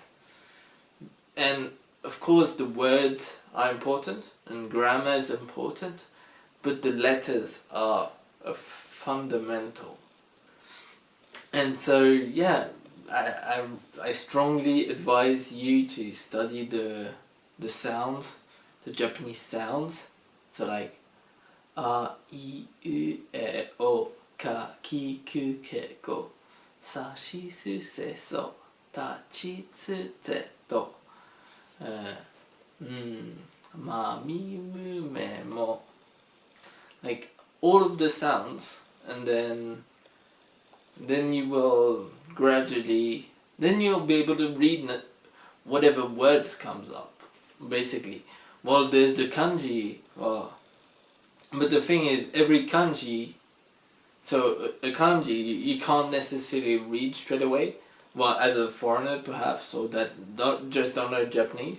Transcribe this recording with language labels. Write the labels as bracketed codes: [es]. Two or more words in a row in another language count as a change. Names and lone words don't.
[en] And of course the words are important and grammar is important, but the letters are fundamental. And so yeah, I strongly advise you to study the sounds, the Japanese sounds. So like [ja] a, I, U, E, O, ka, ki, ku, ke, ko, sa, shi, su, se, so, ta, chi, tsu, te, to, ma, mi, mu, me, mo. [en] Like all of the sounds, and then you will gradually, then you'll be able to read whatever words comes up, basically. Well, there's the kanji, but the thing is, every kanji, so a kanji you can't necessarily read straight away, well, as a foreigner perhaps, or that don't know Japanese.